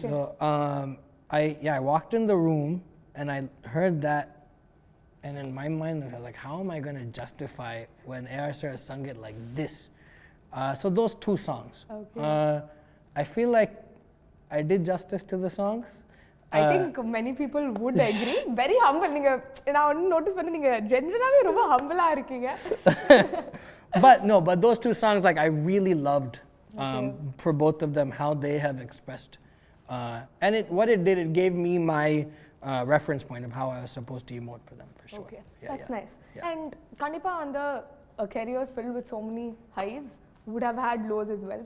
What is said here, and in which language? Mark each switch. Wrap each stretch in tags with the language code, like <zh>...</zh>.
<en>So I walked in the room and I heard that, and in my mind I was like, how am I going to justify when A.R. sir has sung it like this? So those two songs. Okay. I feel like I did justice to the songs. I think many people would agree. Very humble.</en> <ta>நான் notice பண்ண நீங்க generally ரொம்ப humble இருக்கீங்க.</ta> <en>But those two songs like I really loved for both of them, how they have expressed, and what it did, it gave me my reference point of how I was supposed to emote for them, for sure. Okay, that's nice. Yeah. And Kandipa on a career filled with so many highs would have had lows as well.</en>